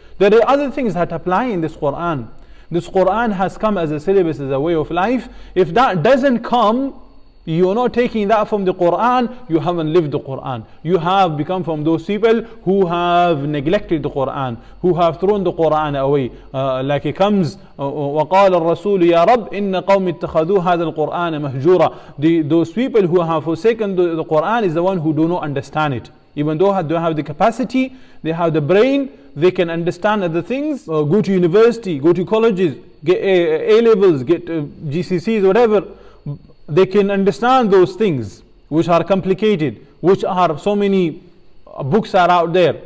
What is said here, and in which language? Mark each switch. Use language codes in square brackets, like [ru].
[en] There are other things that apply in this Quran. This Quran has come as a syllabus, as a way of life. If that doesn't come, you are not taking that from the Quran, you haven't lived the Quran. You have become from those people who have neglected the Quran, who have thrown the Quran away. Like it comes, [ar] وَقَالَ الرَّسُولُ يَا رَبِّ إِنَّ قَوْمِ اتَّخَذُوا هَذَا الْقُرْآنَ مَهْجُورًا. [en] Those people who have forsaken the Quran is the one who do not understand it. Even though they have the capacity, they have the brain, they can understand other things, go to university, go to colleges, get A levels, get GCSEs, whatever. they can understand those things which are complicated, which are so many books are out there.